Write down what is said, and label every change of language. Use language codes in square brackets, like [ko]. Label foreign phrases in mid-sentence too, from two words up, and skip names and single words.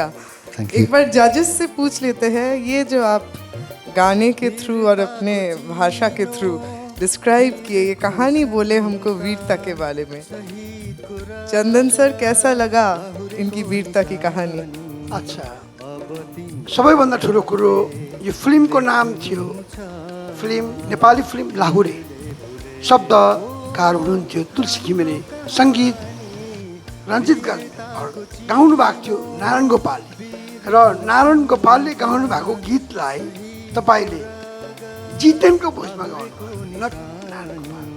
[en] Thank you. [hi] एक बार जजेस से पूछ लेते हैं, ये जो आप गाने के थ्रू और अपने भाषा के थ्रू डिस्क्राइब किए, ये कहानी बोले हमको वीरता के बारे में, चंदन सर कैसा लगा इनकी वीरता की कहानी? अच्छा, [ne] सबैभन्दा ठुलो कुरो यो फिल्मको नाम थियो फिल्म नेपाली फिल्म लाहुरे। शब्दकार हुनुहुन्थ्यो तुलसी घिमिरे, सङ्गीत रञ्जित गाले, गाउनु भएको थियो नारायण गोपाल। र नारायण गोपालले गाउनु भएको गीतलाई तपाईँले जितेनको भोइसमा गाउनु, नट नारायण गोपालको।